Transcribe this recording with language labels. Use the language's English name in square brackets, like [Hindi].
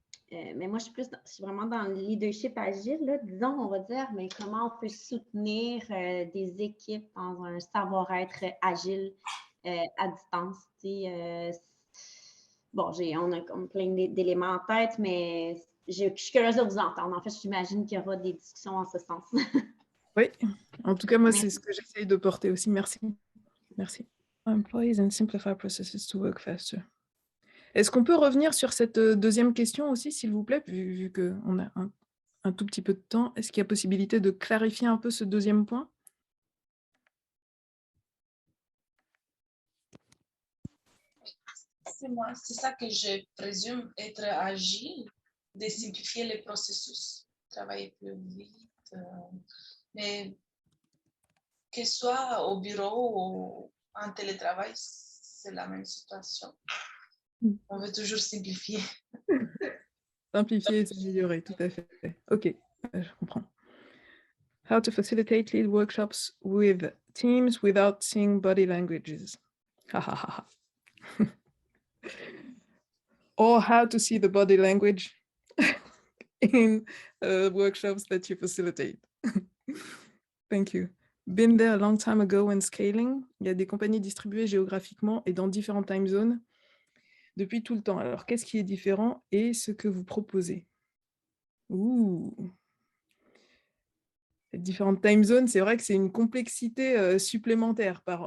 [French] mais moi, je suis vraiment dans le leadership agile, là, disons, on va dire, mais comment on peut soutenir des équipes dans un savoir-être agile à distance. Bon, on a comme plein d'éléments en tête, mais je suis curieuse de vous entendre. En fait, j'imagine qu'il y aura des discussions en ce sens. Oui, en tout cas, moi, c'est ce que j'essaye de porter aussi. Merci. Merci. [English] Employees and simplify processes to work faster. [French] Est-ce qu'on peut revenir sur cette deuxième question aussi, s'il vous plaît, vu qu'on a un tout petit peu de temps? Est-ce qu'il y a possibilité de clarifier un peu ce deuxième point? C'est moi, c'est ça que je présume être agile, de simplifier les processus, travailler plus vite, mais que ce soit au bureau ou en télétravail, c'est la même situation. On veut toujours simplifier. Simplifier et s'améliorer, tout à fait. Ok, je comprends. [English] How to facilitate lead workshops with teams without seeing body languages. Ha ha ha ha. Or how to see the body language in workshops that you facilitate. Thank you. Been there a long time ago when scaling. [French] Il y a des compagnies distribuées géographiquement et dans différentes time zones depuis tout le temps. Alors, qu'est-ce qui est différent et ce que vous proposez? Ouh. Les différentes time zones, c'est vrai que c'est une complexité supplémentaire.